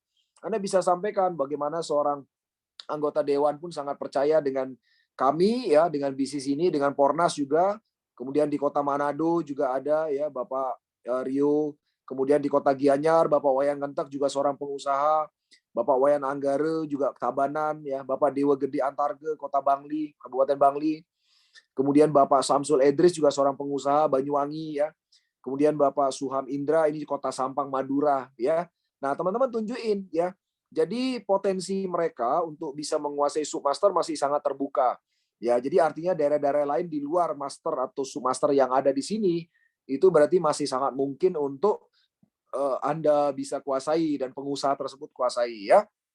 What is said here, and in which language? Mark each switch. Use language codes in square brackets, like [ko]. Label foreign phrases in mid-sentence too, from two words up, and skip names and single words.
[id] Anda bisa sampaikan bagaimana seorang anggota dewan pun sangat percaya dengan kami ya, dengan bisnis ini, dengan Pornas juga. Kemudian di Kota Manado juga ada ya Bapak Rio. Kemudian di Kota Gianyar Bapak Wayan Gentek juga seorang pengusaha. Bapak Wayan Anggare juga Tabanan ya, Bapak Dewa Gede Antarge Kota Bangli, Kabupaten Bangli. Kemudian Bapak Samsul Edris juga seorang pengusaha Banyuwangi ya. Kemudian Bapak Suham Indra ini di Kota Sampang Madura ya. Nah, teman-teman tunjukin ya. Jadi potensi mereka untuk bisa menguasai submaster masih sangat terbuka. Ya, jadi artinya daerah-daerah lain di luar master atau submaster yang ada di sini itu berarti masih sangat mungkin untuk Anda bisa kuasai dan pengusaha tersebut kuasai ya.